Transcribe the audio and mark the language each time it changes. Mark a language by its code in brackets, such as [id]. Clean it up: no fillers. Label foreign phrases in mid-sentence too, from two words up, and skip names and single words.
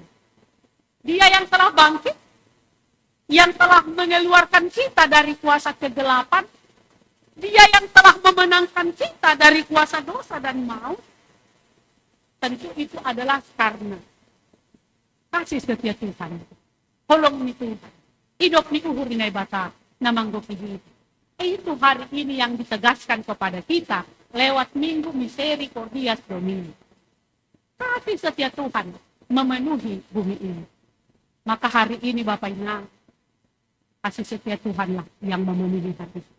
[id] Dia yang telah bangkit, yang telah mengeluarkan kita dari kuasa kegelapan. Dia yang telah memenangkan kita dari kuasa dosa dan maut. Tentu itu adalah karena kasih setia Tuhan. [bbc] Holong ni Tuhan. Hidup ni uhur ni bata na manggopihit. [id] Itu hari ini yang ditegaskan kepada kita lewat Minggu Misericordias Domini. Kasih setia Tuhan memenuhi bumi ini. Maka hari ini Bapak Inang, kasih setia Tuhanlah yang memenuhi hati kita.